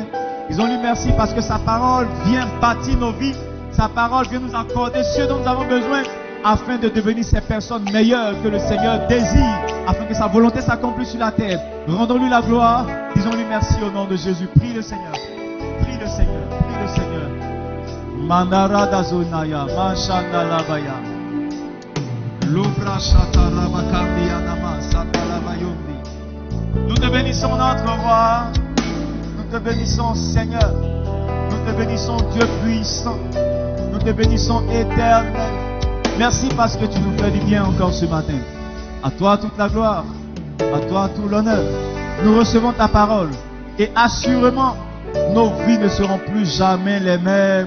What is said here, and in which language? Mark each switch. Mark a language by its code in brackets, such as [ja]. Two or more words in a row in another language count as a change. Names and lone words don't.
[fr] Disons-lui merci parce que sa parole vient bâtir nos vies. Sa parole vient nous accorder ce dont nous avons besoin afin de devenir ces personnes meilleures que le Seigneur désire, afin que sa volonté s'accomplisse sur la terre. Rendons-lui la gloire. Disons-lui merci au nom de Jésus. Prie le Seigneur. Prie le Seigneur. Prie le Seigneur. Mandara dazonaya, mashanda labaya. Louvra shatarabakandi anama satalabayondi. Nous te bénissons notre roi. Nous te bénissons Seigneur. Nous te bénissons Dieu puissant. Nous te bénissons éternel. Merci parce que tu nous fais du bien encore ce matin. À toi toute la gloire. À toi tout l'honneur. Nous recevons ta parole. Et assurément, nos vies ne seront plus jamais les mêmes.